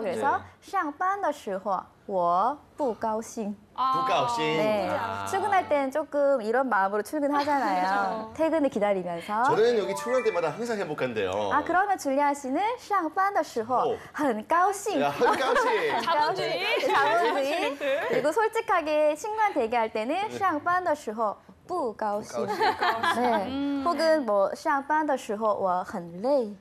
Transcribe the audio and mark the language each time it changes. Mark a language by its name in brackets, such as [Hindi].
[Korean] 그래서 [Chinese] 上班的时候我不高兴. [Korean] 부가없이. 네. 출근할 때는 조금 이런 마음으로 출근하잖아요. 퇴근을 기다리면서. 저는 여기 출근할 때마다 항상 행복한데요. 그러면 줄리아 씨는 [Chinese] 上班的时候很高兴. [Korean] 야, 한가씨. 자본주의. 자본주의. 그리고 솔직하게 친구한테 얘기할 때는 [Chinese] 上班的时候不高兴. [Korean] 네. 혹은 뭐 [Chinese] 上班的时候我很累.